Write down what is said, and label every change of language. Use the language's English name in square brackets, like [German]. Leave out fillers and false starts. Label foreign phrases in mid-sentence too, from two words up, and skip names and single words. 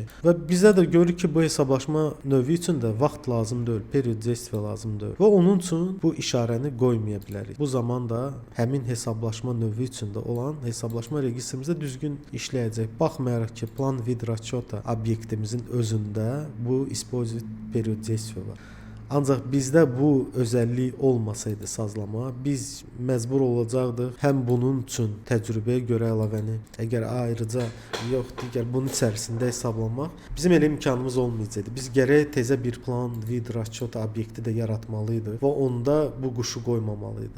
[Azerbaijani] Və bizə də görürük ki, bu hesablaşma növü üçün də vaxt lazım deyil, [Russian] период действия [Azerbaijani] lazım deyil. Və onun üçün bu işarəni qoymaya bilərik. Bu zaman da həmin hesablaşma növü üçün də olan hesablaşma registrimizdə düzgün işləyəcək. Baxmayaraq ki, [Russian] план вид расчёта [Azerbaijani] obyektimizin özündə bu [Russian] использовать период действия [Azerbaijani] var. Ancaq bizdə bu özəllik olmasaydı sazlama, biz məcbur olacaqdıq həm bunun üçün təcrübəyə görə əlavəni, əgər ayrıca yox, digər bunun içərisində hesablamaq, bizim elə imkanımız olmayacaqdı. Biz gərək təzə bir [Russian] план вид расчёта [Azerbaijani] obyekti də yaratmalıydıq və onda bu quşu qoymamalıydıq.